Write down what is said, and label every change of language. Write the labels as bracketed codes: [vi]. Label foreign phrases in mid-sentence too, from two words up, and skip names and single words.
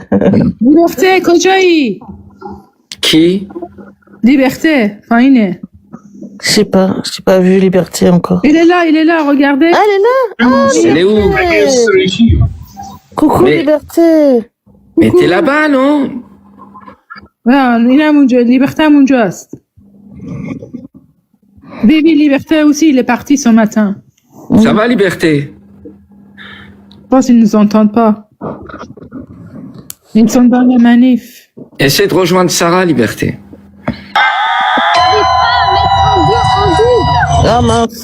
[fa] Liberté, کجایی؟ [fr] Qui? [fa] Liberté, فاینه. [fr] Je sais pas vu Liberté encore. Il est là, regardez. Ah, elle est là. Oh, Elle est où? Coucou Mais- Liberté. Mais t'es là-bas, non? [fa] اینم اونجا لیبرته هم اونجاست. [fr] Baby Liberté aussi, il est parti ce matin. Ça va, Liberté? Je pense qu'ils nous entendent pas. Ils sont dans la manif. Essaie de rejoindre Sarah, Liberté. Ah mince.